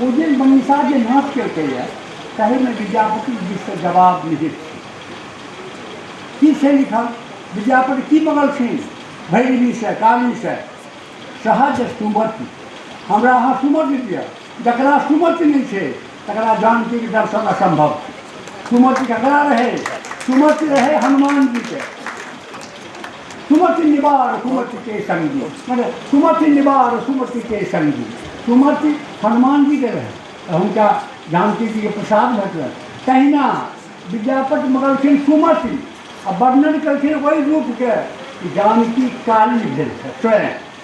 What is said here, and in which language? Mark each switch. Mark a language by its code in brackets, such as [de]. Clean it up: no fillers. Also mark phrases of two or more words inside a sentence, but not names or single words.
[mai] ओ जे मनीषा जे नाच केलकैए ताहिमे विद्यापति दिससँ जवाब निहित छै। की छै लिखल? विद्यापति की मंगलखिन भैरवीसँ, कालीसँ? सहज सुमति, हमरा अहाँ सुमति दिअ। जकरा सुमति नहीं छै तकरा जानकी के दर्शन असंभव छै। सुमति ककरा रहे? सुमति रहे हनुमान जी के। सुमति निवार सुमति के संगी, मतलब सुमति निवार सुमति के संगी, सुमति हनुमान जी के रहे, हुनका जानकी जी के प्रसाद भेटल। तहिना विद्यापति मंगलखिन सुमति आ वर्णन कलखिन ओहि रूप के जानकी काली भेल छै स्वयं।